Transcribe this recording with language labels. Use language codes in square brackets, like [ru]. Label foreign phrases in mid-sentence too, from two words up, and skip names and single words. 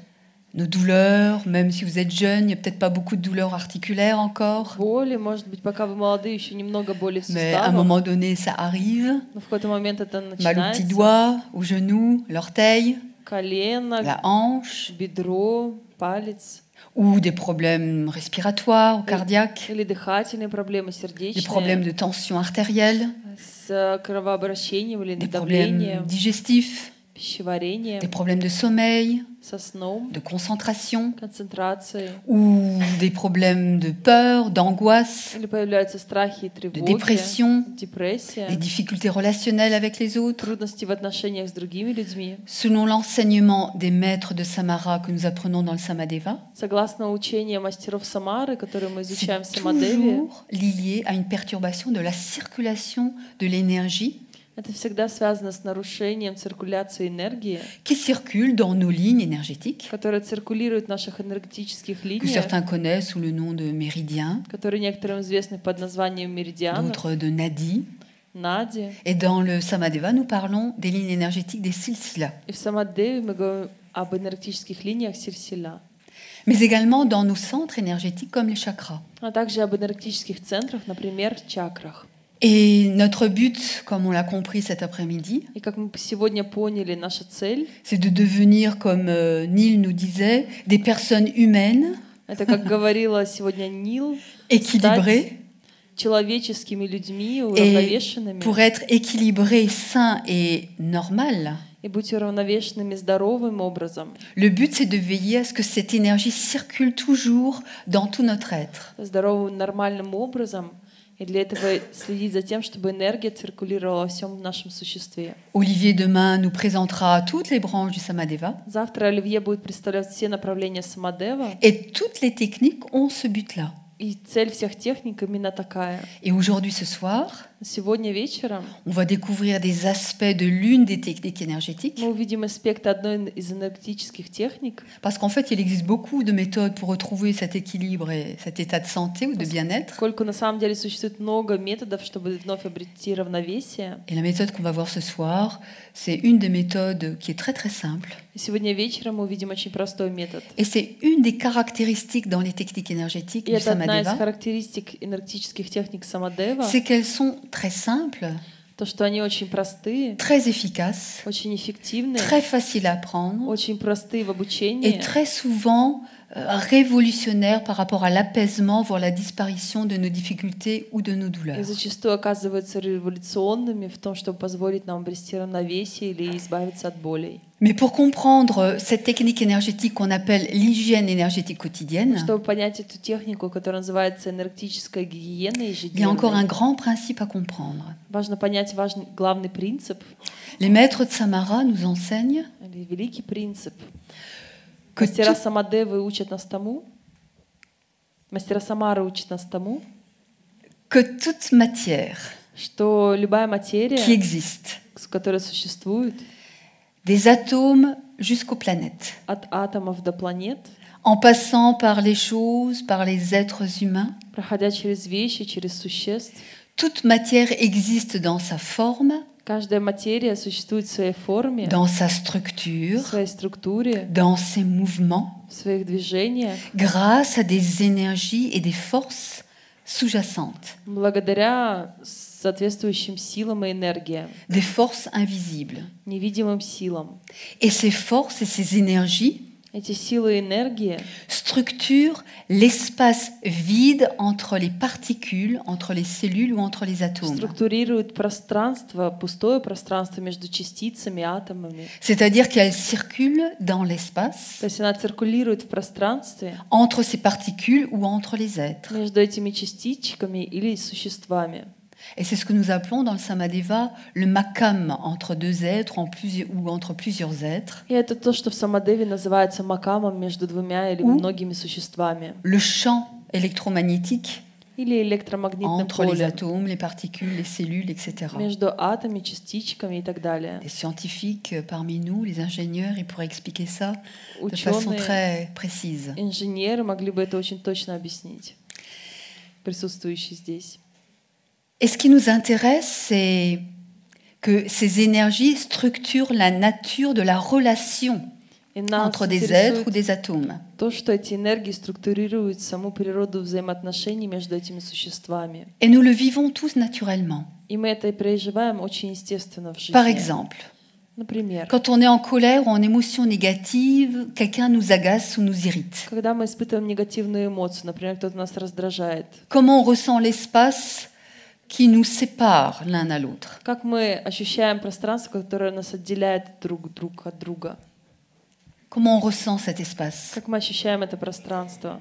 [fr] Nos douleurs, même si vous êtes jeune, il n'y a peut-être pas beaucoup de douleurs articulaires encore, [ru] Боли, может быть, пока вы молодые, еще немного боли в [fr] mais à un [ru] суставах, [fr] moment donné, ça arrive. [ru] но в какой-то момент это [fr] Mal au petit [ru] начинается. [fr] doigt, au genou, l'orteil, [ru] Колено, [fr] la hanche, [ru] бедро, палец, [fr] ou des problèmes respiratoires ou cardiaques, [ru] или дыхательные проблемы, [fr] des problèmes [ru] сердечные, [fr] de tension artérielle, [ru] с кровообращением или [fr] des problèmes [ru] давлением, [fr] digestifs, [ru] пищеварением, [fr] des problèmes de sommeil, [ru] со сном, [fr] de concentration, [ru] концентрацией, [fr] ou des problèmes de peur, d'angoisse, [ru] или появляются страхи и [fr] de [ru] тревоги, [fr] dépression, [ru] депрессия, [fr] des difficultés relationnelles avec les autres. [ru] трудности в отношениях с другими людьми. [fr] Selon l'enseignement des maîtres de Samara que nous apprenons dans le Samadeva, [ru] Согласно учению мастеров Самары, которые мы изучаем в [fr] c'est [ru] Самадеве, [fr] toujours lié à une perturbation de la circulation de l'énergie [ru] это всегда связано с нарушением циркуляции энергии, [fr] qui circule dans nos lignes énergétiques, [ru] которая циркулирует в наших энергетических [fr] que [ru] линиях, [fr] certains connaissent sous le nom de méridiens, [ru] которые некоторым известны под названием меридианов, [fr] d'autres de nadis. [ru] нади. [fr] Et dans le Samadeva, nous parlons des lignes énergétiques des silsilas, [ru] И в Самадеве мы говорим об энергетических линиях Сильсила, [fr] mais également dans nos centres énergétiques comme les chakras. [ru] а также об энергетических центрах, например, чакрах. [fr] Et notre but, comme on l'a compris cet après-midi, [ru] И как мы сегодня поняли, наша цель [fr] c'est de devenir, comme Neil nous disait, des personnes humaines [ru] Это, как говорила сегодня Нил, [fr] équilibré. [ru] человеческими людьми, [fr] Et [ru] уравновешенными. [fr] pour être équilibré, sain et normal, [ru] И быть уравновешенными здоровым образом. [fr] le but c'est de veiller à ce que cette énergie circule toujours dans tout notre être. [ru] Здоровым, нормальным образом. И для этого следить за тем, чтобы энергия циркулировала во всем нашем существе. [fr] Olivier demain nous présentera toutes les branches du Samadeva. [ru] Завтра Оливье будет представлять все направления Самадева. [fr] Et toutes les techniques ont ce but-là. [ru] И цель всех техник именно такая. [fr] Et aujourd'hui, ce soir, [ru] Сегодня вечером [fr] on va découvrir des aspects de l'une des techniques énergétiques. [ru] мы увидим аспекты одной из энергетических техник. [fr] Parce qu'en fait, il existe beaucoup de méthodes pour retrouver cet équilibre et cet état de santé ou de bien-être. [ru] Поскольку на самом деле существует много методов, чтобы вновь обрести равновесие. [fr] Et la méthode qu'on va voir ce soir, c'est une des méthodes qui est très très simple. [ru] И сегодня вечером мы увидим очень простой метод. [fr] Et c'est une des caractéristiques dans les techniques énergétiques [ru] И [fr] du [ru] это одна из [fr] Samadeva, [ru] характеристик энергетических техник Самадева. [fr] c'est qu'elles sont très simples, [ru] То, что они очень простые, [fr] très efficaces, [ru] очень эффективные, [fr] très faciles à apprendre [ru] очень простые в [fr] et [ru] обучении. [fr] très souvent révolutionnaires par rapport à l'apaisement, voire la disparition de nos difficultés ou de nos [ru] И [fr] douleurs. [ru] зачастую оказываются революционными в том, чтобы позволить нам обрести равновесие или избавиться от болей. [fr] Mais pour comprendre cette technique énergétique qu'on appelle l'hygiène énergétique quotidienne, [ru] Чтобы понять эту технику, которая называется энергетическая гигиена [fr] il y a encore un [ru] ежедневная, [fr] grand principe à comprendre. [ru] важно понять главный принцип, [fr] Les maîtres de Samara nous enseignent [ru] или великий принцип. [fr] que, [ru] Мастера [fr] tout- [ru] Самадевы учат нас тому, мастера Самары учат нас тому, [fr] que toute matière [ru] что любая [fr] qui [ru] материя, [fr] existe, [ru] которая существует, [fr] des atomes jusqu'aux planètes, [ru] от атомов до планет, [fr] en passant par les choses, par les êtres humains, [ru] проходя через вещи, через существ, [fr] toute matière existe dans sa forme, [ru] каждая материя существует в своей форме, [fr] dans sa [ru] в [fr] structure, [ru] своей структуре, [fr] dans ses mouvements, [ru] в своих движениях, [fr] grâce à des énergies et des forces sous-jacentes, [ru] благодаря соответствующим силам и энергиям, [fr] des forces invisibles. [ru] невидимым силам. [fr] Et ces forces et ces énergies [ru] Эти силы и энергии [fr] structurent l'espace vide entre les particules, entre les cellules ou entre les atomes. [ru] структурируют пространство, пустое пространство между частицами, атомами. [fr] C'est-à-dire qu'elles circulent dans l'espace [ru] То есть она циркулирует в пространстве [fr] entre ces particules ou entre les êtres. [ru] между этими частичками или существами. [fr] Et c'est ce que nous appelons dans le Samadeva le makam, entre deux êtres ou entre plusieurs êtres. [ru] И это то, что в Самадеве называется макамом между двумя или многими существами. [fr] Le champ électromagnétique [ru] Или электромагнитным [fr] entre les [ru] полем. [fr] atomes, les particules, les cellules, etc. [ru] Между атомами, частичками и так далее. [fr] Les scientifiques parmi nous, les ingénieurs, ils pourraient expliquer ça de façon [ru] Ученые, [fr] très précise. [ru] инженеры могли бы это очень точно объяснить, присутствующие здесь. [fr] Et ce qui nous intéresse, c'est que ces énergies structurent la nature de la relation [ru] И нас [fr] entre des êtres ou [ru] интересует [fr] des atomes. [ru] то, что эти энергии структурируют саму природу взаимоотношений между этими существами. [fr] Et nous le vivons tous naturellement. [ru] И мы это и переживаем очень естественно в жизни. [fr] Par exemple, [ru] Например, [fr] quand on est en colère ou en émotion négative, quelqu'un nous agace ou nous irrite. [ru] когда мы испытываем негативную эмоцию, например, кто-то нас раздражает, [fr] Comment on ressent l'espace qui nous sépare l'un à l'autre? [ru] как мы ощущаем пространство, которое нас отделяет друг от друга? [fr] Comment on ressent cet espace? [ru] Как мы ощущаем это пространство?